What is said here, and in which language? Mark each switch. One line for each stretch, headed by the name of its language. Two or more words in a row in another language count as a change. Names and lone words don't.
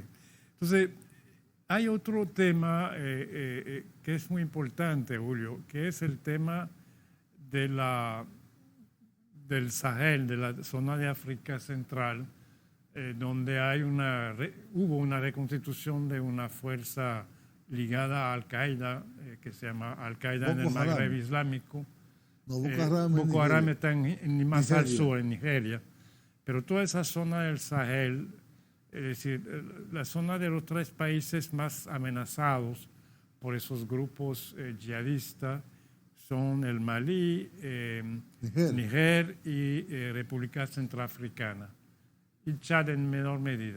Spanish: Entonces, hay otro tema que es muy importante, Julio, que es el tema del Sahel, de la zona de África Central, donde hubo una reconstitución de una fuerza ligada a Al-Qaeda, que se llama Al-Qaeda en el Boko Haram. Magreb Islámico. No, Boko Haram, en Boko Haram Nigeria. está más al Nigeria. sur, en Nigeria. Pero toda esa zona del Sahel, es decir, la zona de los 3 países más amenazados por esos grupos yihadistas son el Malí, Níger y República Centroafricana, y Chad en menor medida.